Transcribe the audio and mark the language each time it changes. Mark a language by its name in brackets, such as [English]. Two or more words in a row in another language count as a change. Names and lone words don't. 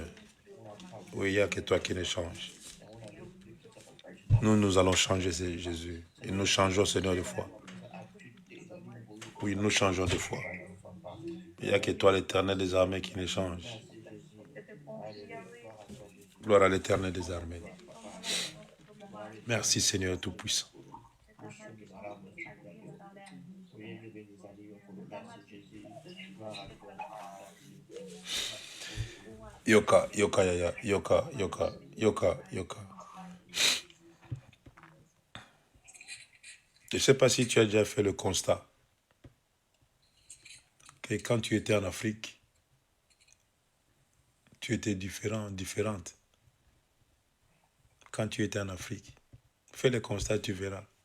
[French] Oui, il n'y a que toi qui ne change. Nous allons changer, Jésus. Et nous changeons, Seigneur, de foi. Oui, nous changeons de foi. Il n'y a que toi, l'Éternel des armées, qui ne change. Gloire à l'Éternel des armées. Merci, Seigneur Tout-Puissant. [Lingala] Yoka, yoka, yaya, yoka, yoka, yoka, yoka. [French] Je ne sais pas si tu as déjà fait le constat que quand tu étais en Afrique, tu étais différente. Quand tu étais en Afrique, fais le constat, tu verras.